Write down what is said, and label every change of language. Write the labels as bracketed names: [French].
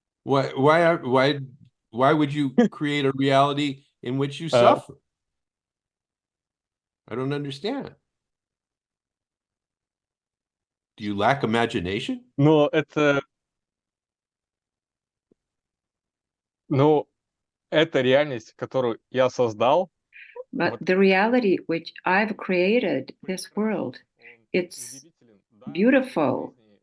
[English] Why would you create a reality in which you suffer? I don't understand. Do you lack imagination? [Russian] Но это реальность, которую я создал. [English] But the reality which I've created, this world, it's beautiful.